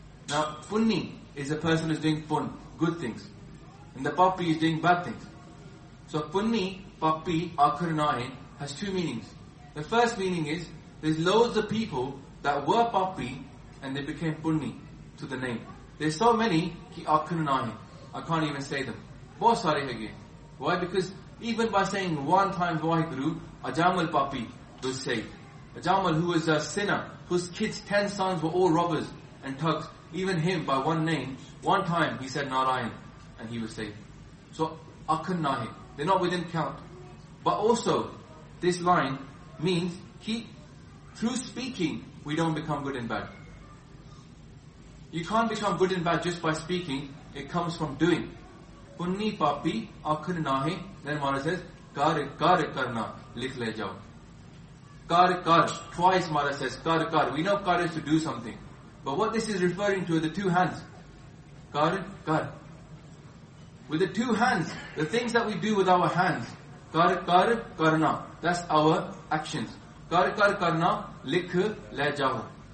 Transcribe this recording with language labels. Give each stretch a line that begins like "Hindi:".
English: Now punni is a person who is doing pun, good things. And the papi is doing bad things. So
Punjabi: punni papi akhan nahi
English: has two meanings. The first meaning is, there's loads of people that were papi and they became punni to the name. There's so many
Punjabi: ਕਿ ਆਖਣ ਨਹੀ.
English: I can't even say them.
Hindi: बहुत सारे है ये.
English: Why? Because even by saying one time Vaheguru, Ajamal Papi was saved. Ajamal, who was a sinner, whose kids, 10 sons were all robbers and thugs, even him by one name, one time he said Narayan and he was saved. So,
Punjabi: Akhan Nahi,
English: they're not within count. But also, this line means, through speaking, we don't become good and bad. You can't become good and bad just by speaking, it comes from doing.
Punjabi: Punni papi akhan nahi.
English: Then Maharaj says,
Punjabi: kar kar karna, likh le jao. ਕਰ ਕਰ,
English: twice Maharaj says,
Punjabi: ਕਰ ਕਰ.
English: We know kar is to do something. But what this is referring to are the two hands.
Punjabi: Kar kar.
English: With the two hands, the things that we do with our hands,
Punjabi: kar kar karna,
English: that's our actions.
Punjabi: Kar kar karna, likh le jao.